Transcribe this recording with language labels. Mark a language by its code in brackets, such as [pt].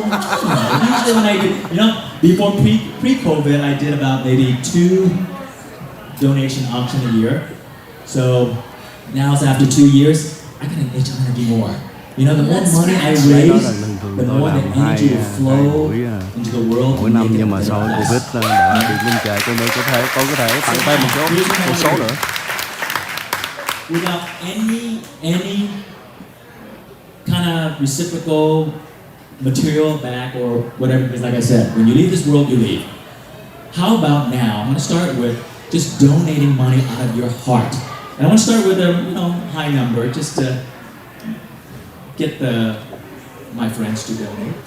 [en] Usually when I do, before pre-COVID, I did about maybe 2 donation auction a year. So now it's after 2 years, I got an itch. I want to do more. The more money I raise, the more the energy will flow into the world. [vi] Mỗi năm, nhưng mà sau Covid đã bị ngưng trệ, cho nên tôi có thể tặng thêm một số nữa. [en] Without any kind of reciprocal material back or whatever, because like I said, when you leave this world, you leave. How about now? I'm going to start with just donating money out of your heart. And I want to start with a high number, just to get my friends to donate.